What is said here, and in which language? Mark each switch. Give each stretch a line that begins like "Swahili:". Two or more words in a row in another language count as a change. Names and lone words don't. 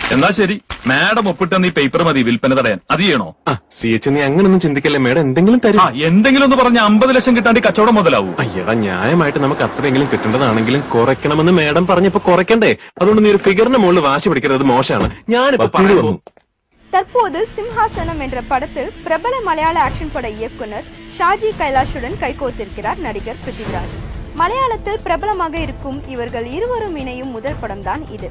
Malayalam: എന്നാ ശരി, മാഡം ഒപ്പിട്ടെന്ന് ഈ പേപ്പർ മതി വിൽപ്പന തടയാൻ. അത് ചെയ്യണോ? സി എച്ച് നീ അങ്ങനൊന്നും ചിന്തിക്കല്ലേ. മേഡം എന്തെങ്കിലും തരും. എന്തെങ്കിലും ഒന്ന് പറഞ്ഞ 50 ലക്ഷം കിട്ടാണ്ട് കച്ചവടം മുതലാവൂ. അയ്യടാ, ന്യായമായിട്ട് നമുക്ക് അത്രയെങ്കിലും കിട്ടേണ്ടതാണെങ്കിലും കുറയ്ക്കണമെന്ന് മേഡം പറഞ്ഞപ്പോ കുറയ്ക്കണ്ടേ? അതുകൊണ്ട് നീ ഒരു ഫിഗറിന് മുകളിൽ വാശി പിടിക്കരുത്. മോശമാണ്. ഞാനിപ്പോ പറയുന്നു.
Tamil: தற்போது சிம்ஹாசனம் என்ற படத்தில் பிரபல மலையாள ஆக்ஷன் பட இயக்குனர் ஷாஜி கைலாஷுடன் கைகோத்திருக்கிறார் நடிகர் பிருத்திவிராஜ். மலையாளத்தில் பிரபலமாக இருக்கும் இவர்கள் இருவரும் இணையும் முதல் படம் தான் இது.